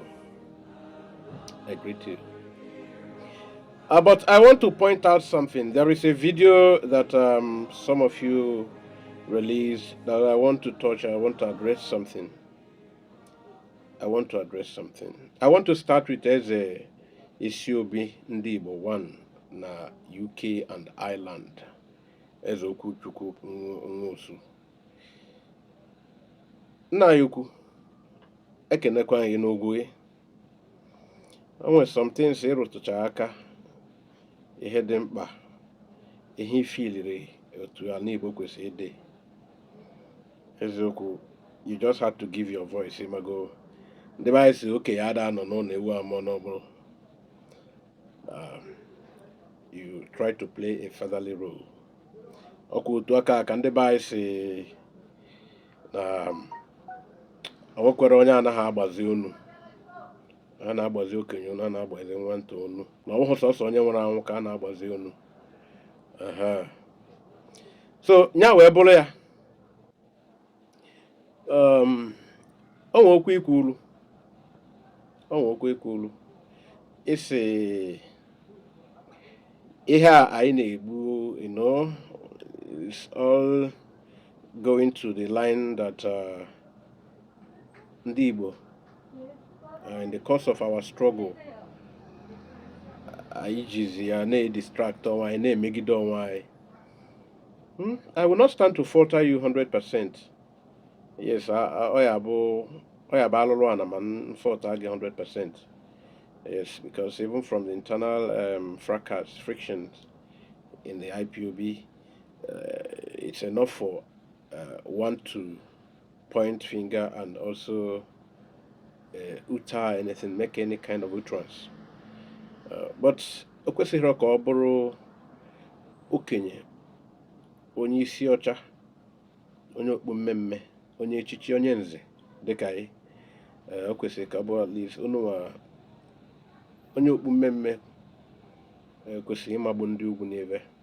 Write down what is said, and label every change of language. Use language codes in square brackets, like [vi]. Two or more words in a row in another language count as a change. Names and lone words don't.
[en] I greet you. But I want to point out something. There is a video that some of you released that I want to touch. I want to address something. I want to start with Eze IPOB [ig] ndị Igbo [en] one na UK and Ireland. Eze Okwuchukwu Nwosu. [ig] Nna ya ukwu, ekenekwa anyị n'ogwu gị. O nwere [en] some things [ig] ịrụtụcha aka, ihe dị mkpa, ihe ifiliri otu ala Igbo kwesịrị ịdị. Eziokwu, [en] you just had to give your voice. [ig] Imago, ndị be anyị si oke ya ada anọ n'ụlọ ewu amụọ n'ọbụrụ. [en] You try to play a fatherly role. [ig] Ọkwa otu aka ka ndị be anyị si na o nwekwara onye anaghị agbazi onu. A na-agbazi okenye onu, a na-agbazi nwata onu. Na ọ bụghị sọsọ onye nwere anwụ ka a na-agbazi onu. So nya wee bụrụ ya. O nwere okwu ikwulu. Isi ihe a anyị na-egbu, [en] you know, it's all going to the line that [ig] ndị Igbo, [en] in the course of our struggle, [ig] anyị jizi ya na-distract onwe anyị, na-emegide onwe anyị. [en] I will not stand to falter you 100%. Yes, [ig] ọ ya bụ alụrụ ana ma falter gị 100%. [en] Yes, because even from the internal frictions in the IPOB, it's enough for one to point finger and also utter anything, make any kind of utterance. [ig] But o kwesịrị ka ọ bụrụ okenye, onye isi ọcha, onye okpu mmemme, onye echichi, onye nze dịka anyị. O kwesịrị ka ọ bụrụ [en] at least [ig] onye okpu mmemme kwesịrị ịmagbu ndị ugwu n'ebe.